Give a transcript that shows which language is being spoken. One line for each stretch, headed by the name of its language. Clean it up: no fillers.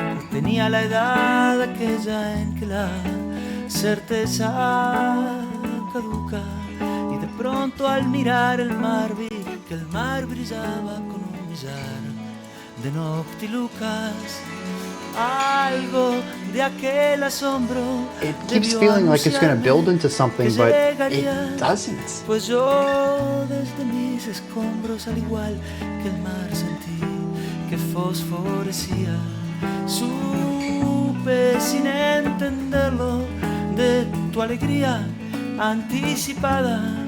Spanish: Tenía la edad aquella en que la certeza caduca. Y de pronto al mirar el mar vi que el mar brillaba con un millar de Noctilucas. Algo de aquel asombro.
English: It keeps feeling like it's going to build into something, but it doesn't.
Spanish: Pues yo desde mis escombros, al igual que el mar, sentí que fosforecía. Supe sin entenderlo de tu alegría anticipada.